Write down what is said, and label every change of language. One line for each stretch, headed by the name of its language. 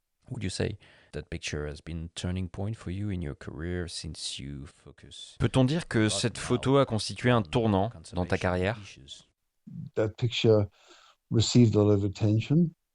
English: Would you say that picture has been a turning point for you in your career since you focus?
French: Peut-on dire que cette photo a constitué un tournant dans ta carrière?
English: That picture received a lot of attention.